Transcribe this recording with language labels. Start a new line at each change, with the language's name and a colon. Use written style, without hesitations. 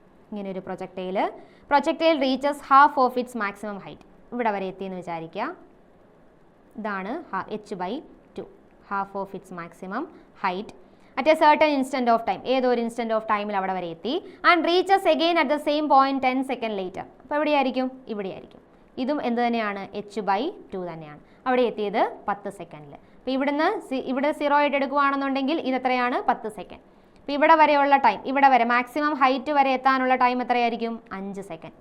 English: ഇങ്ങനെ ഒരു projectile reaches half of its maximum height.
Malayalam: ഇവിടെ വരെ എത്തിയെന്ന് വിചാരിക്കുക. ഇതാണ്
English: h/2, half of its maximum height at a certain instant of time.
Malayalam: ഏതോ ഒരു ഇൻസ്റ്റൻറ്റ് ഓഫ് ടൈമിൽ അവിടെ വരെ എത്തി.
English: And reaches again at the same point 10 seconds later.
Malayalam: അപ്പോൾ എവിടെയായിരിക്കും? ഇവിടെയായിരിക്കും. ഇതും എന്ത് തന്നെയാണ്? h/2 തന്നെയാണ്. അവിടെ എത്തിയത് 10 സെക്കൻഡിൽ. അപ്പോൾ ഇവിടെ 0 ആയിട്ട് എടുക്കുകയാണെന്നുണ്ടെങ്കിൽ ഇത് എത്രയാണ്? 10 സെക്കൻഡ്. അപ്പോൾ ഇവിടെ വരെയുള്ള ടൈം, ഇവിടെ വരെ മാക്സിമം ഹൈറ്റ് വരെ എത്താനുള്ള ടൈം എത്രയായിരിക്കും? 5 സെക്കൻഡ്.